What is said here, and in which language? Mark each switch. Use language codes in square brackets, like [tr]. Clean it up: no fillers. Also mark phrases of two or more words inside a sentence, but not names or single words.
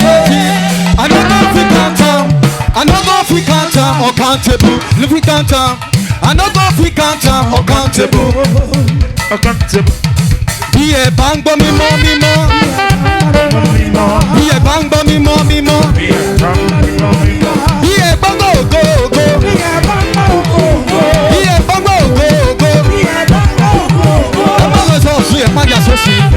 [pcm] I no go fit count am, I no go fit count am uncountable. If we count am, I no go fit count am uncountable. [yo] Bí ẹ bá ń gbọ́ mímọ́ mímọ́, bí ẹ bá ń gbọ́ mímọ́ mímọ́, bí ẹ bá ń gbọ́ ògo ògo, bí ẹ bá ń gbọ́ ògo ògo, ẹ má lọ sọ ọ̀sùn ẹ̀ padà sósì.